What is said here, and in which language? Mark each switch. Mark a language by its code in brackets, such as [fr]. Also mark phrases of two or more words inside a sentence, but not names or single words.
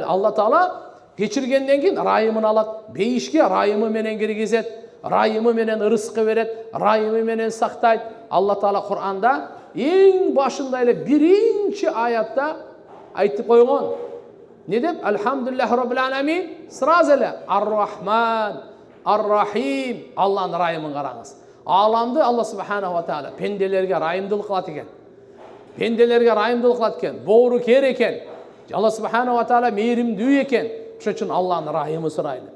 [ky] Алла Таала кечиргенден кийин райымын алат. Бейишке райымы менен киргизет. Райымы менен ырыскы берет. Райымы менен сактайт. Алла Таала Кур'анда эң башында эле биринчи аятта айтып койгон. Не деп? [ar] الحمد لله رب العالمين. [ky] Сразу эле [ar] الرحمن، الرحيم. [ky] Алланын райымын караңыз. Аламды Алла [ar] سبحانه وتعالى [ky] пенделерге райымдуулук кылат экен. Пенделерге райымдуулук кылат экен. Боору кер экен. Алла [ar] سبحانه وتعالى [ky] мээримдүү экен. Ошон үчүн Алланын райымын сурайлы.